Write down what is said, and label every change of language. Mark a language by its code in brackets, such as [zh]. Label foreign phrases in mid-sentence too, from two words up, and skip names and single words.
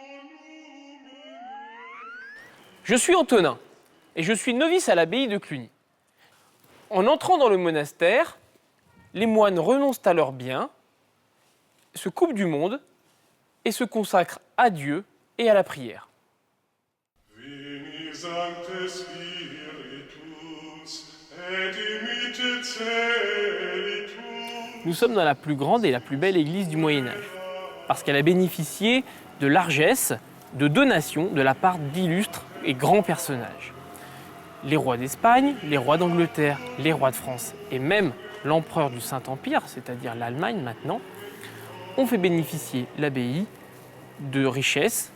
[fr] Je suis Antonin et je suis novice à l'abbaye de Cluny. En entrant dans le monastère, les moines renoncent à leurs biens, se coupent du monde et se consacrent à Dieu et à la prière. [la] Veni Sancte Spiritus, et dimitte celitus. [fr] Nous sommes dans la plus grande et la plus belle église du Moyen-Âge, parce qu'elle a bénéficié de largesses, de donations de la part d'illustres et grands personnages. Les rois d'Espagne, les rois d'Angleterre, les rois de France et même l'empereur du Saint-Empire, c'est-à-dire l'Allemagne maintenant, ont fait bénéficier l'abbaye de richesses.